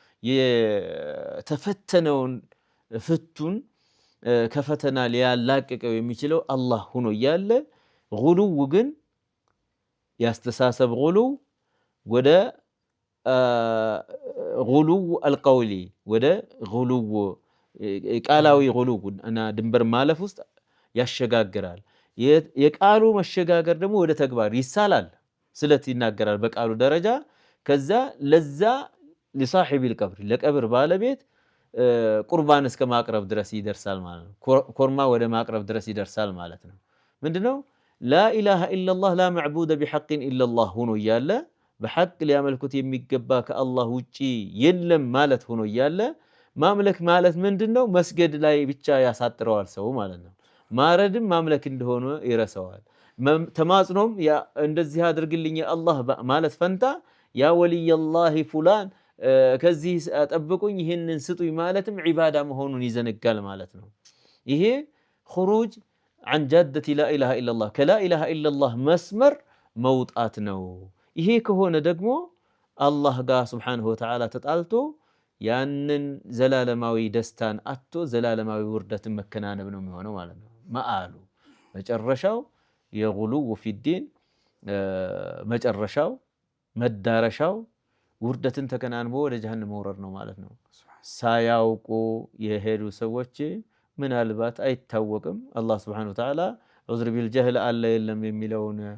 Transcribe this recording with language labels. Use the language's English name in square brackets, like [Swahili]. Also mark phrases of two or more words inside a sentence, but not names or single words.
[Amharic] የተፈተነውን ፍቱን ከፈተና ሊያላቅቀው የሚችለው አላህ ሆኖ ያለ ጉሉ ግን ያስተሳሰብ ጉሉ ወደ [Arabic] غلو القولي [Amharic] ወደ ጉሉ ቃላዊ ጉሉ እና ድንበር ማለፍ ውስጥ ያሸጋግራል የቃሉ መሸጋገር ደግሞ ወደ ተግባር ይሳላል ስለት ይናገራል በቃሉ ደረጃ ከዛ ለዛ [Arabic] لصاحب القبر [Amharic] ለቀብር ባለቤት ቁርባን እስከ ማቅረብ ድረስ ይደርሳል ማለት ነው ኮርማ ወደ ማቅረብ ድረስ ይደርሳል ማለት ነው ምንድነው [Arabic] لا اله الا الله لا معبود بحق الا الله [Amharic] ሆኖ ያለ በሐቅ ሊያመልኩት የሚገባ ከአላህ ውጪ የለም ማለት ሆኖ ያለ ማምለክ ማለት ምንድነው መስገድ ላይ ብቻ ያሳጥረዋል ሰው ማለት ነው ማረድም ማምለክ እንደሆነ ይረሳዋል። ተማጽኖም እንደዚህ አድርግልኝ አላህ ማለት ፈንታ [Arabic] يا ولي الله [Amharic] ፉላን ከዚህ ጠብቁኝ ይህንን ስጡኝ ማለትም ዒባዳ መሆኑን ይዘነጋል ማለት ነው። ይሄ [Arabic] خروج عن جادة لا إله إلا الله كلا إله إلا الله [Amharic] መስመር መውጣት ነው። ይሄ ከሆነ ደግሞ አላህ ጋር [Arabic] سبحانه وتعالى [Amharic] ተጣልቶ ያንን ዘላለማዊ ደስታን አጥቶ ዘላለማዊ ውርደትን መከናነብ ነው የሚሆነው ማለት ነው። መአሉ መጨረሻው የጉሉው ፊዲን መጨረሻው መዳረሻው ውርደትን ተከናንቦ ወደ ጀሃነም መውረድ ነው ማለት ነው። ሳያውቁ የሄዱ ሰዎች ምናልባት አይታወቅም አላህ [Arabic] سبحانه وتعالى عذر بالجهل [Amharic] አለ የለም የሚለውን